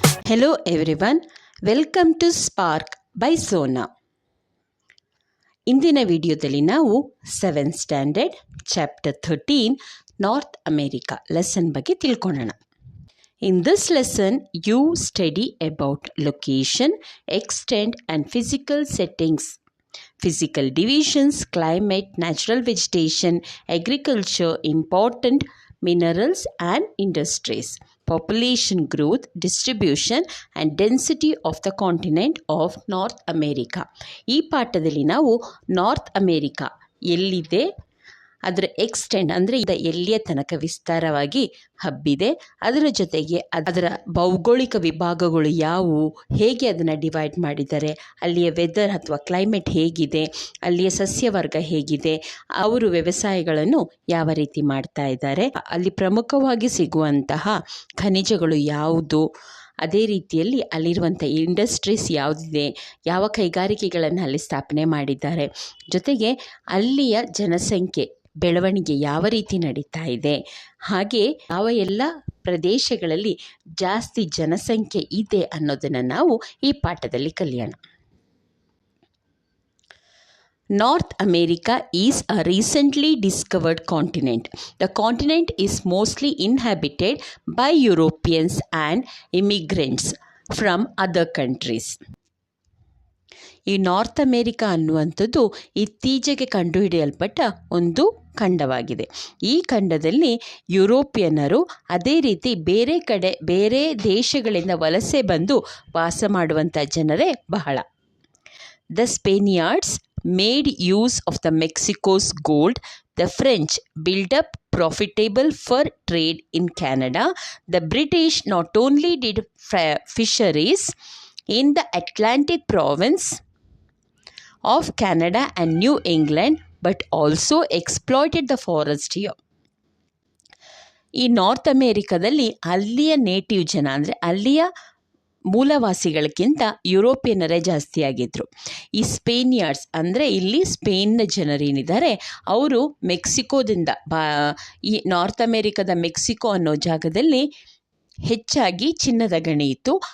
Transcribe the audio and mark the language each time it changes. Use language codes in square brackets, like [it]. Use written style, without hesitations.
[en] Hello everyone, welcome to Spark by Sona. [kn] ಇಂದಿನ ವಿಡಿಯೋದಲ್ಲಿ ನಾವು 7th standard chapter 13 north America lesson ಬಗ್ಗೆ ತಿಳ್ಕೊಳ್ಳೋಣ. [en] In this lesson, you study about location, extent and physical settings, physical divisions, climate, natural vegetation, agriculture, important minerals and industries, population growth, distribution and density of the continent of North America. [kn] ಈ ಪಾಠದಲ್ಲಿ ನಾವು north America ಎಲ್ಲಿದೆ, ಅದರ extend ಅಂದರೆ ಎಲ್ಲಿಯ ತನಕ ವಿಸ್ತಾರವಾಗಿ ಹಬ್ಬಿದೆ, ಅದರ ಜೊತೆಗೆ ಅದರ ಭೌಗೋಳಿಕ ವಿಭಾಗಗಳು ಯಾವುವು, ಹೇಗೆ ಅದನ್ನು ಡಿವೈಡ್ ಮಾಡಿದ್ದಾರೆ, ಅಲ್ಲಿಯ ವೆದರ್ ಅಥವಾ ಕ್ಲೈಮೇಟ್ ಹೇಗಿದೆ, ಅಲ್ಲಿಯ ಸಸ್ಯವರ್ಗ ಹೇಗಿದೆ, ಅವರು ವ್ಯವಸಾಯಗಳನ್ನು ಯಾವ ರೀತಿ ಮಾಡ್ತಾ ಇದ್ದಾರೆ, ಅಲ್ಲಿ ಪ್ರಮುಖವಾಗಿ ಸಿಗುವಂತಹ ಖನಿಜಗಳು ಯಾವುದು, ಅದೇ ರೀತಿಯಲ್ಲಿ ಅಲ್ಲಿರುವಂಥ ಇಂಡಸ್ಟ್ರೀಸ್ ಯಾವುದಿದೆ, ಯಾವ ಕೈಗಾರಿಕೆಗಳನ್ನು ಅಲ್ಲಿ ಸ್ಥಾಪನೆ ಮಾಡಿದ್ದಾರೆ, ಜೊತೆಗೆ ಅಲ್ಲಿಯ ಜನಸಂಖ್ಯೆ ಬೆಳವಣಿಗೆ ಯಾವ ರೀತಿ ನಡೀತಾ ಇದೆ, ಹಾಗೆ ಯಾವ ಎಲ್ಲ ಪ್ರದೇಶಗಳಲ್ಲಿ ಜಾಸ್ತಿ ಜನಸಂಖ್ಯೆ ಇದೆ ಅನ್ನೋದನ್ನು ನಾವು ಈ ಪಾಠದಲ್ಲಿ ಕಲಿಯೋಣ. [en] North America is a recently discovered continent. The continent is mostly inhabited by Europeans and immigrants from other countries. [kn] ಈ ನಾರ್ತ್ ಅಮೇರಿಕಾ ಅನ್ನುವಂಥದ್ದು ಇತ್ತೀಚೆಗೆ ಕಂಡುಹಿಡಿಯಲ್ಪಟ್ಟ ಒಂದು ಖಂಡವಾಗಿದೆ. ಈ ಖಂಡದಲ್ಲಿ ಯುರೋಪಿಯನ್ನರು, ಅದೇ ರೀತಿ ಬೇರೆ ದೇಶಗಳಿಂದ ವಲಸೆ ಬಂದು ವಾಸ ಮಾಡುವಂಥ ಜನರೇ ಬಹಳ. [en] The Spaniards made use of the Mexico's gold. The French built up profitable fur trade in Canada. The British not only did fisheries in the Atlantic province of Canada and New England, but also exploited the forest here. [kn] ಈ north ಅಮೇರಿಕಾದಲ್ಲಿ ಅಲ್ಲಿಯ native ಜನ ಅಂದರೆ ಅಲ್ಲಿಯ ಮೂಲವಾಸಿಗಳಿಗಿಂತ ಯುರೋಪಿಯನ್ನರೇ ಜಾಸ್ತಿ ಆಗಿದ್ದರು. ಈ ಸ್ಪೇನಿಯರ್ಡ್ಸ್ ಅಂದರೆ ಇಲ್ಲಿ ಸ್ಪೇನ್ನ ಜನರೇನಿದ್ದಾರೆ ಅವರು ಮೆಕ್ಸಿಕೋದಿಂದ ಈ ನಾರ್ತ್ ಅಮೇರಿಕಾದ ಮೆಕ್ಸಿಕೋ ಅನ್ನೋ ಜಾಗದಲ್ಲಿ ಹೆಚ್ಚಾಗಿ ಚಿನ್ನದ ಗಣಿ ಇತ್ತು.